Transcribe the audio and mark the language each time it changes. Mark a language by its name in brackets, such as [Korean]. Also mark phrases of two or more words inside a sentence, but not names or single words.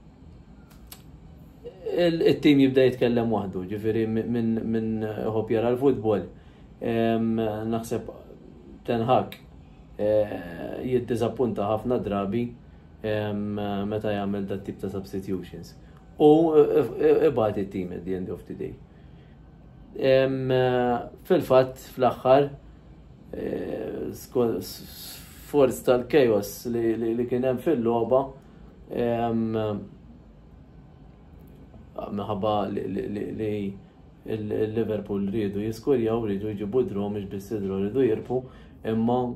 [Maltese] Jiġifieri il-tim jibda jitkellem waħdu, ġifiri minn ħobb jara l-futbol. Naħseb Ten Hag jiddizappunta ħafna drabi meta jagħmel dat tip ta' substitutions. U ibgħat it-tim [English] at the end of the day. [Maltese] Fil-fatt fl-aħħar forz tal-chaos li kien hemm fil-logħba minħabba li il-Liverpool rridu jiskurjaw, rridu jġibu dru, mhux biss idru rridu jirpu, imma